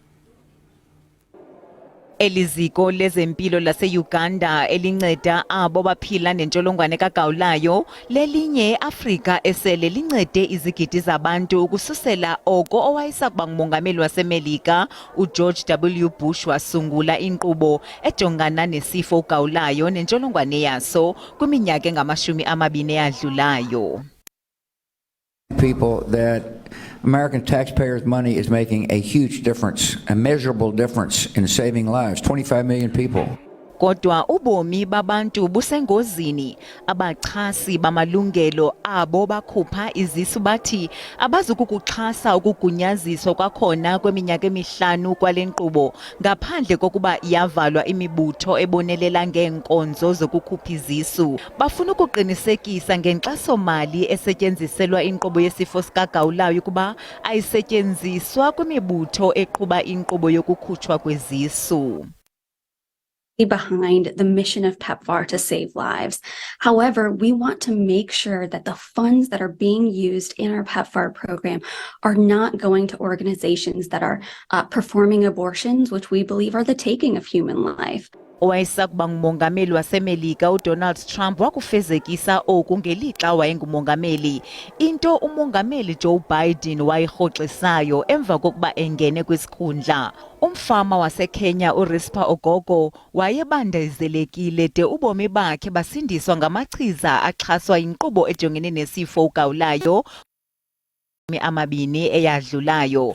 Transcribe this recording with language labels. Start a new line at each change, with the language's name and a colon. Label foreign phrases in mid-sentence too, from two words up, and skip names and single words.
Xhosa: Eliziko lezempilo lase-Uganda elinceda abo baphila nentsholongwane kagawulayo lelinye eAfrika esele lincede izigidi zabantu ukususela oko owayesakuba ngumongameli waseMelika uGeorge W. Bush wasungula inkqubo ejongana nesifo ugawulayo nentsholongwane yaso kwiminyaka engama-20 eyadlulayo.
English: People that American taxpayers' money is making a huge difference, a measurable difference in saving lives. 25 million people.
Xhosa: Kodwa ubomi babantu busengozini. Abachasi bamalungelo abo bakhupha izisu bathi abazukukuxhasa ukugunyaziswa kwakhona kweminyaka 5 kwale nkqubo ngaphandle kokuba yavalwa imibutho ebonelela ngeenkonzo zokukhupha izisu. Bafuna ukuqinisekisa ngenkxaso-mali esetyenziselwa inkqubo yesifo sikagawulayo ukuba ayisetyenziswa kwimibutho eqhuba inkqubo yokukhutshwa kwezisu.
English: Behind the mission of PEPFAR to save lives. However, we want to make sure that the funds that are being used in our PEPFAR program are not going to organizations that are performing abortions, which we believe are the taking of human life.
Xhosa: Owayesakuba ngumongameli waseMelika uDonald Trump wakufezekisa oku ngelixa wayengumongameli, into umongameli Joe Biden wayirhoxisayo emva kokuba engene kwisikhundla. Umfama waseKenya uRispa Ogogo wayebandezelekile de ubomi bakhe basindiswa ngamachiza axhaswa yinkqubo ejongene nesifo ugawulayo amabini eyadlulayo.